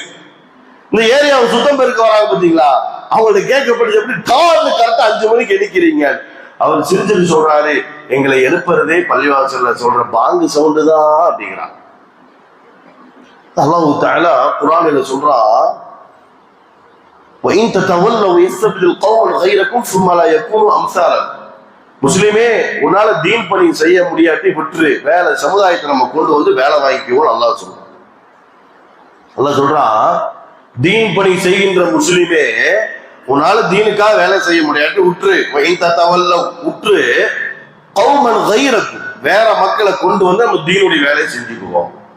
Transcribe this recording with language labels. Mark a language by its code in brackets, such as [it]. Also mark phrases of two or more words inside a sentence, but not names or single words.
[ta] இந்த ஏரியாவை சுத்தம் பெருக்க வராங்க பாத்தீங்களா, அவங்கள்ட்ட கேட்கப்படுது, எப்படி காலைல கரெக்டா 5 மணிக்கு எண்ணிக்கிறீங்க? அவர் சிரிச்சிட்டு சொல்றாரு, எங்களை எழுப்புறதே பள்ளிவாசல்ல சொல்ற பாங்கு சவுண்டு தான் அப்படிங்கிறான். அல்லாஹ் தஆலா குர்ஆன்ல சொல்றான், [ar] وَإِن تَتَوَلَّوْا يَسْتَبْدِلْ قَوْمًا غَيْرَكُمْ ثُمَّ لَا يَكُونُوا أَمْثَالَكُمْ. [ta] முஸ்லிமே, உன்னால தீன் பணி செய்ய முடியாட்டி விட்டுரு, வேலை சமுதாயத்தை நம்ம கொண்டு வந்து வேலை வாங்கிக்குவோம் அல்லாஹ் சொல்றான். அல்லாஹ் சொல்றான், தீன் பணி செய்கின்ற முஸ்லிமே, உன்னால தீனுக்காக வேலை செய்ய முடியாட்டி விட்டுரு, விட்டுரு, [ar] قوما غيركم, [ta] வேற மக்களை கொண்டு வந்து நம்ம தீனுடைய வேலையை செஞ்சுக்குவோம்.